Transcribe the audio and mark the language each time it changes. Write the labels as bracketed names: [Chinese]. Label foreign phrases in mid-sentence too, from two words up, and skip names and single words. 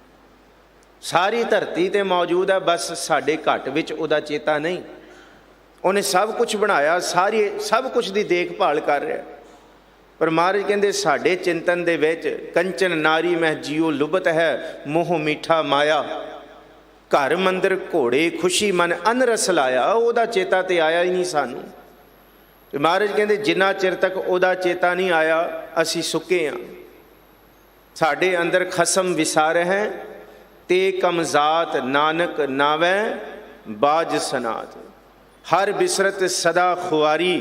[Punjabi] ਸਾਰੀ ਧਰਤੀ ਤੇ ਮੌਜੂਦ ਹੈ, ਬਸ ਸਾਡੇ ਘਟ ਵਿੱਚ ਉਹਦਾ ਚੇਤਾ ਨਹੀਂ। ਉਹਨੇ ਸਭ ਕੁਝ ਬਣਾਇਆ, ਸਭ ਕੁਝ ਦੀ ਦੇਖਭਾਲ ਕਰ ਰਿਹਾ, ਪਰ ਮਹਾਰਾਜ ਕਹਿੰਦੇ ਸਾਡੇ ਚਿੰਤਨ ਦੇ ਵਿੱਚ ਕੰਚਨ ਨਾਰੀ ਮਹਿ ਜੀਓ ਲੁਬਤ ਹੈ, ਮੋਹ ਮੀਠਾ ਮਾਇਆ। ਘਰ ਮੰਦਰ ਘੋੜੇ ਖੁਸ਼ੀ ਮਨ ਅਨਰਸ ਲਾਇਆ, ਉਹਦਾ ਚੇਤਾ ਤੋ ਆਇਆ ਹੀ ਨਹੀਂ ਸਾਨੂੰ। ਤੇ ਮਹਾਰਾਜ ਕਹਿੰਦੇ ਜਿੰਨਾ ਚਿਰ ਤੱਕ ਉਹਦਾ ਚੇਤਾ ਨਹੀਂ ਆਇਆ ਅਸੀਂ ਸੁੱਕੇ ਹਾਂ। ਸਾਡੇ ਅੰਦਰ ਖਸਮ ਵਿਸਾਰ ਹੈ ਤੇ ਕਮਜ਼ਾਤ ਨਾਨਕ ਨਾਵੈ ਬਾਜ ਸਨਾਤ। ਹਰ ਬਿਸਰਤ ਸਦਾ ਖੁਆਰੀ।